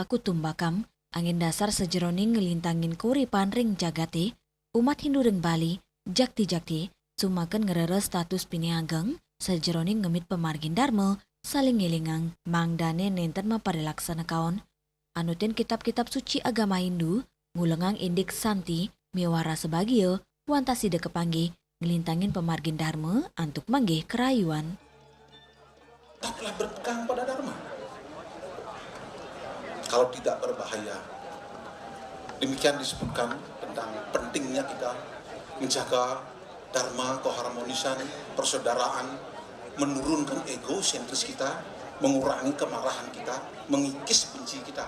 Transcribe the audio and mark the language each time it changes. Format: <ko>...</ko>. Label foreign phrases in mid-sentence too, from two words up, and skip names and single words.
<ban>kutumbakam, angin dasar sejeroning ngelintangin kuripan ring jagate, umat Hindu ring Bali, jakti-jakti, sumaken ngerere status piniageng, sejeroning ngemit pemargin Dharma, saling ngelingang mangdane nenten maparilaksana kaon anutin kitab-kitab suci agama Hindu ngulengang indik santi miwara sebagio wantasi de kepanggih ngelintangin pemargin Dharma antuk manggih kerayuan.</ban> <id>Tetaplah berpegang pada Dharma. Kalau tidak berbahaya. Demikian disebutkan tentang pentingnya kita menjaga Dharma, keharmonisan, persaudaraan, menurunkan egosentris kita, mengurangi kemarahan kita, mengikis benci kita.</id>